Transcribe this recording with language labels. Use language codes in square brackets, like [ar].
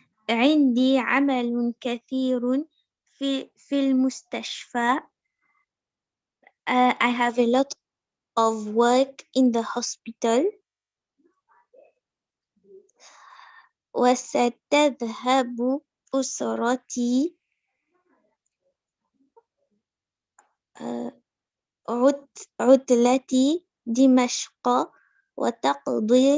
[ar] عندي عمل كثير في المستشفى. [en] I have a lot of work in the hospital. [ar] وستذهب أسرتي عطلتي دمشق وستذهب